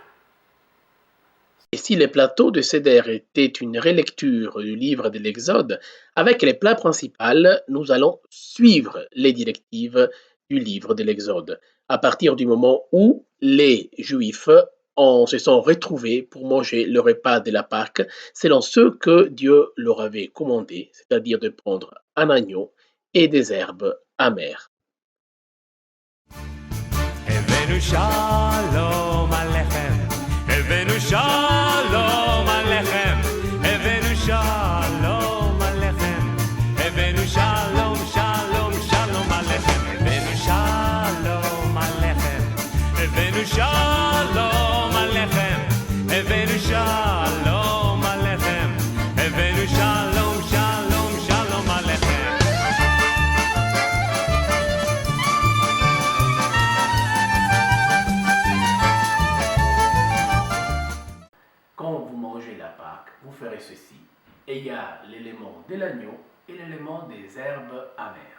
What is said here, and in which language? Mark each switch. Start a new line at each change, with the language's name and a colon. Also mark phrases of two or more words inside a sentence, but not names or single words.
French: Et si les plateaux de Seder étaient une relecture du livre de l'Exode, avec les plats principaux, nous allons suivre les directives du livre de l'Exode, à partir du moment où les Juifs se sont retrouvés pour manger le repas de la Pâque selon ce que Dieu leur avait commandé, c'est-à-dire de prendre un agneau et des herbes amères.
Hebrew: הבאנו שלום עליכם, הבאנו שלום עליכם, הבאנו שלום עליכם, הבאנו שלום, שלום, שלום עליכם, הבאנו שלום עליכם, הבאנו שלום עליכם, הבאנו שלום עליכם, הבאנו שלום, שלום, שלום עליכם.
French: Quand vous mangez la Pâque, vous ferez ceci. Et il y a l'élément de l'agneau et l'élément des herbes amères.